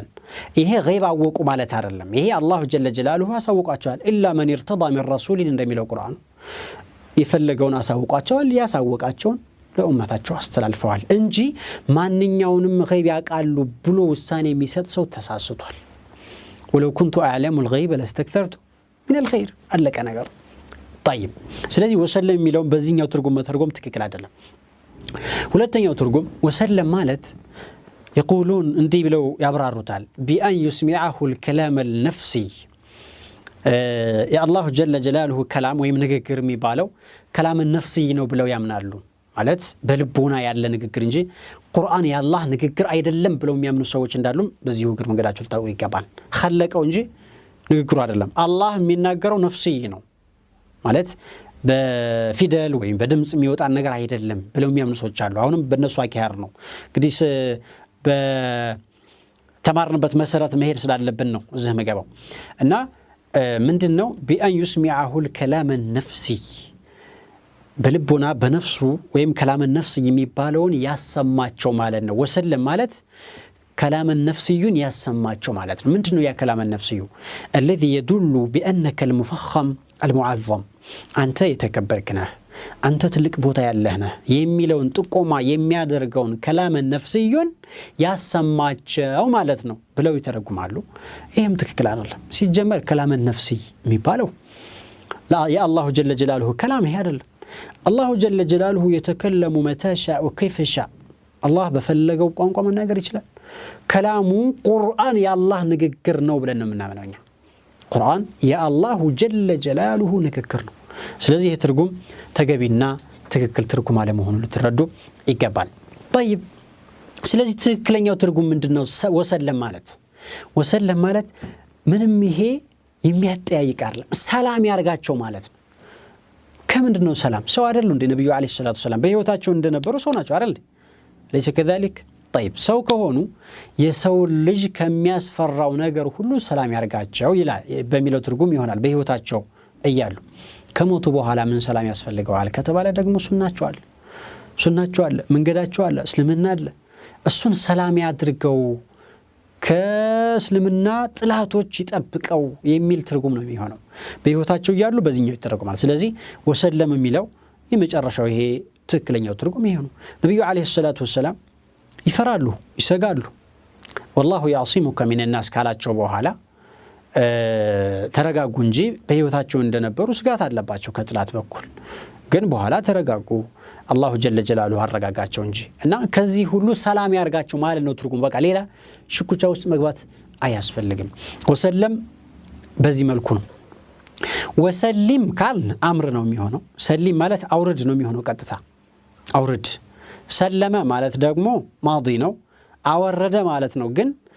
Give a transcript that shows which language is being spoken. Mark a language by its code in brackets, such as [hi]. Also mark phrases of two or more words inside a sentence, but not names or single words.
[am] ይሄ ገይብ አወቁ ማለት አይደለም። ይሄ [ar] الله جل جلاله [am] አሳውቋቸዋል። [ar] إلا من ارتضى من رسول [am] እንደሚለው ቁርአን የፈለገውን አሳውቋቸዋል ያሳወቃቸውን ለኡመታቸው አስተላልፈዋል እንጂ ማንኛውንም ገይብ ያቃሉ ብሎ ውሳኔ የሚሰጥ ሰው ተሳስቷል [ar] ولو كنت اعلم الغيب لاستكثرت من الخير [am] አለቀ ነገር طيب ስለዚህ ወሰለም የሚለው በዚህኛው ትርጉም መተርጎም ትክክል አይደለም ሁለተኛው ትርጉም ወሰለም ማለት يقولون እንዲህ ብለው ያብራሩታል [ar] بأن يسمعه الكلام النفسي يا الله جل جلاله كلام [am] ወይም ንግግር የሚባለው [ar] كلام النفسي [am] ነው ብለው ያምናሉ ማለት በልቦና ያለ ንግግር እንጂ ቁርአን ያላህ ንግግር አይደለም ብለው የሚያምኑ ሰዎች እንዳሉ በዚሁ ግር መንገዳቸው ታውቁ ይገባል خلቀው እንጂ ንግግሩ አይደለም አላህ የሚናገረው ነፍስይ ነው ማለት በፊደል ወይም በድምጽ የሚወጣ ነገር አይደለም ብለው የሚያምኑ ሰዎች አሉ አሁንም በእነሱ አካሄድ ነው እንግዲህ በተማርንበት መሰረት መሄድ ስላለብን ነው እዚህ መገባው እና ምንድነው [ar] بأن يسمعه الكلام النفسي [am] በልቦና በነፍሱ ወይም [ar] كلام النفس [am] የሚባለውን ያሰማቸው ማለት ነው ወሰለም ማለት [ar] كلام النفسيون [am] ያሰማቸው ማለት ነው ምንድነው ያ [ar] كلام النفسي الذي يدل بأنك المفخم المعظم [am] አንተ የተከበርክ ነህ አንተ ትልቅ ቦታ ያለህ ነህ የሚለውን ጥቆማ የሚያደርገውን [ar] كلام النفسيون [am] ያሰማቸው ማለት ነው ብለው ይተረጉማሉ ይሄም ትክክል አይደለም ሲጀመር [ar] كلام النفسي [am] የሚባለው [ar] لا يا الله جل جلاله كلام [am] ይሄ አይደለም [ar] الله جل جلاله يتكلم متى شاء وكيف شاء [am] الله በፈለገው ቋንቋ መናገር ይችላል [ar] كلامه قرآن يا الله [am] ንግግር ነው ብለን እናምናለኛ ቁርአን ያ [ar] الله جل جلاله [am] ንግግር ነው ስለዚህ ይሄ ትርጉም ተገቢና ትክክል ትርጉም አለ መሆኑን ልትረዱ ይገባል طيب ስለዚህ ትክክለኛው ትርጉም ምንድነው ወሰለም ማለት ምንም ይሄ የሚያጠያይቅ አይደለም ሰላም ያርጋቸው ማለት ነው ከምንድነው ሰላም ሰው አይደሉ እንደ ነብዩ [ar] عليه الصلاة السلام [am] በህይወታቸው እንደነበሩ ሰው ናቸው አይደል [ar] ليس كذلك [am] طيب ሰው ከሆኑ የሰው ልጅ ከሚያስፈራው ነገር ሁሉ ሰላም ያርጋቸው ይላል በሚለው ትርጉም ይሆናል በህይወታቸው እያሉ ከሞቱ በኋላ ምን ሰላም ያስፈልገዋል ከተባለ ደግሞ ሱናቸው አለ መንገዳቸው አለ እስልምና አለ እሱን ሰላም ያድርገው ከእስልምና ጥላቶች ይጠብቀው የሚል ትርጉም ነው የሚሆነው በህይወታቸው እያሉ በዚህኛው ይተረጎማል ስለዚህ ወሰለም የሚለው የመጨረሻው ይሄ ትክክለኛው ትርጉም ይሄ ነው ነብዩ [ar] عليه الصلاة والسلام [am] ይፈራሉ ይሰጋሉ [ar] والله يعصمك من الناس [am] ካላቸው በኋላ ተረጋጉ እንጂ በህይወታቸው እንደነበሩ ስጋት አለባቸው ከጥላት በኩል ግን በኋላ ተረጋጉ [ar] الله جل جلاله [am] አረጋጋቸው እንጂ እና ከዚህ ሁሉ ሰላም ያርጋቸው ማለት ነው ትርጉም በቃ ሌላ ሽኩቻ ውስጥ መግባት አያስፈልግም ወሰለም በዚህ መልኩ ነው [ar] وسلم كالأمر [am] ነው የሚሆነው ሰሊም ማለት አውርድ ነው የሚሆነው ቀጥታ አውርድ ሰለመ ማለት ደግሞ ማዲ ነው አወረደ ማለት ነው ግን